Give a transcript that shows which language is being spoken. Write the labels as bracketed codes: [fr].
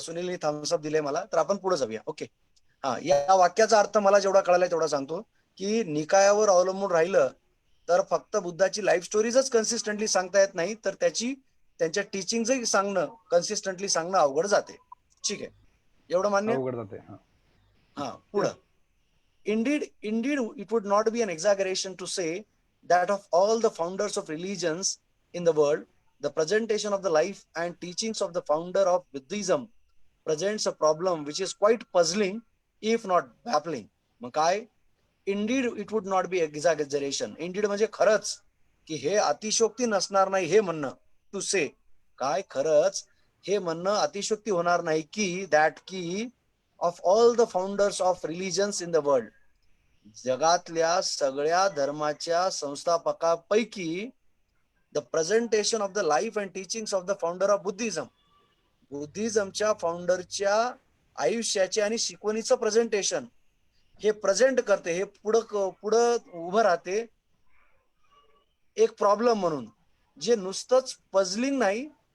[mr] सुनीलने थम्सअप दिले मला, तर आपण पुढे जाऊया. ओके. हा, या वाक्याचा अर्थ मला जेवढा कळालाय तेवढा सांगतो की निकायावर अवलंबून राहिलं तर फक्त बुद्धाची लाईफ स्टोरीजच कन्सिस्टंटली सांगता येत नाही, तर त्यांच्या टीचिंगही सांगणं कन्सिस्टंटली सांगणं अवघड जाते. ठीक आहे, एवढं मान्य? अवघड जाते. हा, पुढं. [en] Indeed, it would not be an exaggeration to say that of all the founders of religions in the world, the presentation of the life and teachings of the founder of Buddhism presents a problem which is quite puzzling, if not baffling. [mr] मग काय? [en] Indeed, it would not be exaggeration. [mr] Indeed म्हणजे खरंच, की हे अतिशोक्ती नसणार नाही हे म्हणणं. [en] to say [mr] काय, खरंच हे म्हणणं अतिशोक्ती होणार नाही की [en] that की of all the founders of religions in the world, [mr] जगातल्या सगळ्या धर्माच्या संस्थापकापैकी [en] the presentation of the life and teachings of the founder of Buddhism, [mr] बुद्धिझमच्या फाउंडरच्या आयुष्याचे आणि शिकवणीचं प्रेझेंटेशन हे प्रेझेंट करते, हे पुढं उभं राहते एक प्रॉब्लेम म्हणून, जे नुसतंच पझलिंग नाही.